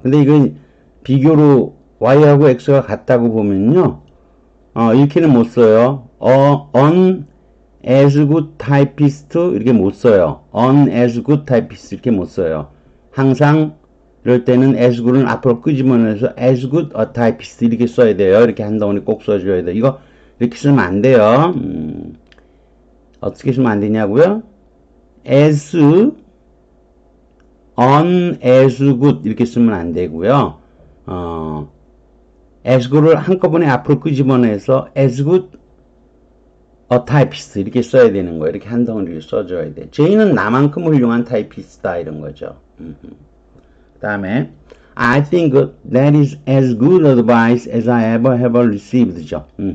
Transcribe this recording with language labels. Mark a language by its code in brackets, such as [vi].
[ko] 근데 이건 비교로 Y하고 X가 같다고 보면요. 이렇게는 못 써요. [en] on as good typist [ko] 이렇게 못 써요. [en] on as good typist [ko] 이렇게 못 써요. 항상 이럴 때는 as good은 앞으로 끄집어내서 [en] as good a typist [ko] 이렇게 써야 돼요. 이렇게 한 덩어리 꼭 써줘야 돼요. 이거 이렇게 쓰면 안 돼요. 어떻게 쓰면 안 되냐고요? [en] as on as good [ko] 이렇게 쓰면 안 되고요. as good를 한꺼번에 앞으로 끄집어내서 [en] as good a typist [ko] 이렇게 써야 되는 거예요. 이렇게 한 덩어리를 써줘야 돼. J는 나만큼 훌륭한 타이피스트다 이런 거죠. 그 다음에 [en] I think that is as good advice as I ever have received [ko] 죠.